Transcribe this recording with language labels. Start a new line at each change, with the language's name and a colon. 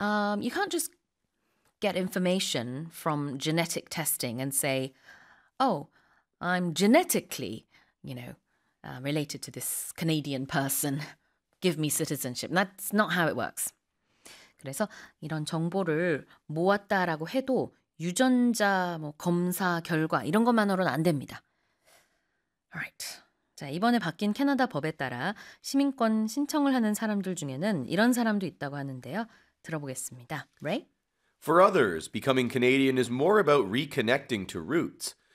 English: You can't just get information from genetic testing and say, oh, I'm genetically, you know, related to this Canadian person. Give me citizenship. That's not how it works.
Korean: 그래서 이런 정보를 모았다라고 해도 유전자 뭐 검사 결과 이런 것만으로는 안 됩니다.
English: Alright.
Korean: 자, 이번에 바뀐 캐나다 법에 따라 시민권 신청을 하는 사람들 중에는 이런 사람도 있다고 하는데요. 들어보겠습니다. Ray?
English: For others, becoming Canadian is more about reconnecting to roots.